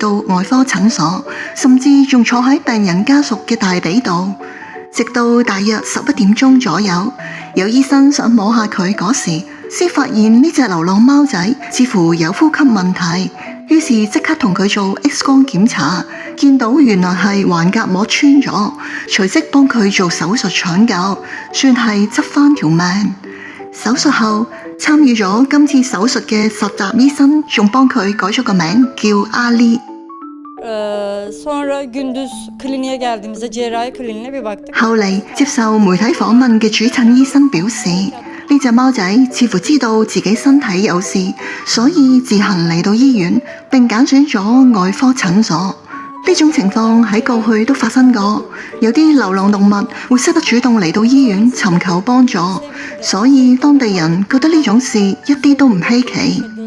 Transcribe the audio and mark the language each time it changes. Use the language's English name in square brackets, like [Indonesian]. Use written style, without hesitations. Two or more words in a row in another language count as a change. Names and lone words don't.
[Cantonese] 到外科診所，甚至仲坐喺病人家屬嘅大髀度，直到大約11點鐘左右，有醫生想摸下佢嗰時，先發現呢隻流浪貓仔似乎有呼吸問題，於是即刻同佢做 X 光檢查，見到原來係橫膈膜穿咗，隨即幫佢做手術搶救，算係執返條命。手術後，參與咗今次手術嘅實習醫生仲幫佢改咗個名叫阿利。 [Turkish] Sonra gündüz kliniğe geldiğimizde cerrahi kliniğine bir baktık. [Cantonese] 後嚟接受媒體訪問嘅主診醫生表示， 呢隻貓仔似乎知道自己身體有事，所以自行嚟到醫院，並揀選咗外科診所。呢種情況喺過去都發生過，有啲流浪動物會識得主動嚟到醫院尋求幫助，所以當地人覺得呢種事一啲都唔稀奇。